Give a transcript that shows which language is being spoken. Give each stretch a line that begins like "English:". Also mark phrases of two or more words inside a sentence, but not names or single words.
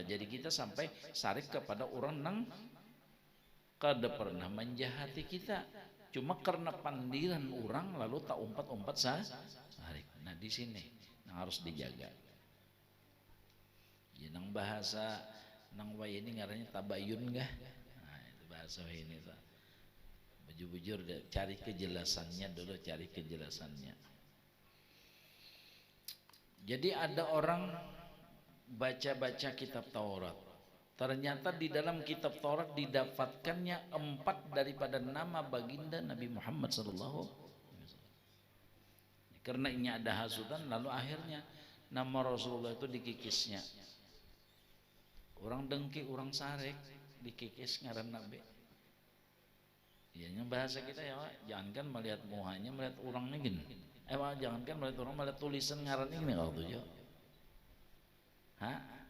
Banjar: Jadi kita sampai sarik kepada orang nang kada pernah menjahati kita, cuma karena pandiran orang lalu tak umpat-umpat sarik. Nah di sini yang harus dijaga. Ya, nang bahasa nang way ini ngarannya tabayun gah. Nah itu bahasa way ini tuh. Bujur-bujur cari kejelasannya dulu, cari kejelasannya.
Indonesian: Jadi ada orang baca-baca kitab Taurat. Ternyata di dalam kitab Taurat didapatkannya 4 daripada nama baginda Nabi Muhammad SAW. Karena ini ada hasutan, lalu akhirnya nama Rasulullah itu dikikisnya.
Banjar: Orang dengki, orang sarik, dikikis ngaran Nabi. Iya, bahasa kita ya, jangankan melihat muhanya, melihat orangnya gini. Jangankan melihat orang, melihat tulisan ngaran ini kalau tuh. Hah?